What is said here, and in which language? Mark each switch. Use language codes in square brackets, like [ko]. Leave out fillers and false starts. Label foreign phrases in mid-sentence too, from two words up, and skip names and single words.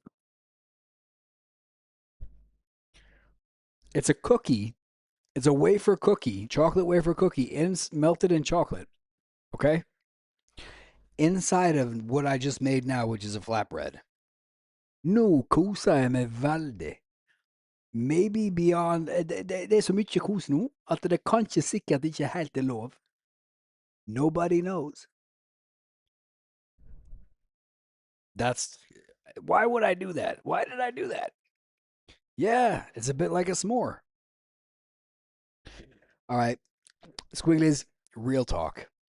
[en] It's a cookie. It's a wafer cookie, chocolate wafer cookie, melted in chocolate. Okay? Inside of what I just made now, which is a flatbread. [no] No, kosa med veldig. [en] Maybe beyond [no] det er så mye kos nå at det kanskje sikkert ikke helt er lov. [en] Nobody knows. That's why would I do that? Why did I do that? Yeah, it's a bit like a s'more. All right, Squigglies, real talk.